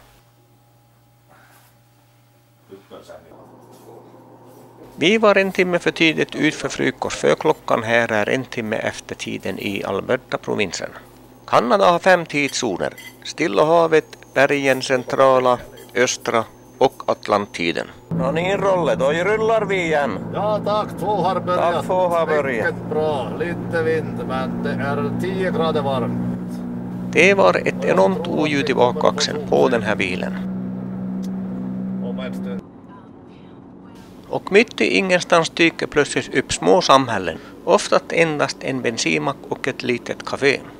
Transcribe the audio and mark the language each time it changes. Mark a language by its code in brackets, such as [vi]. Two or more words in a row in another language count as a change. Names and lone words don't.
[sv] Vi var en timme för tidigt ut för frukost för klockan här är en timme efter tiden i Alberta-provinsen. Kanada har 5 tidszoner. Stilla havet, bergen, centrala, östra och Atlantiden. [fi] No niin [sv] Rolle, då rullar vi igen. Ja, tack. 2 har börjat. Tack, 2 har börjat. Mycket bra. Lite vind, men det är 10 grader varmt. Det var ett enormt oljud i bakaxeln på den här bilen. Och mitt i ingenstans dyker plötsligt upp små samhällen, ofta endast en bensinmack och ett litet café.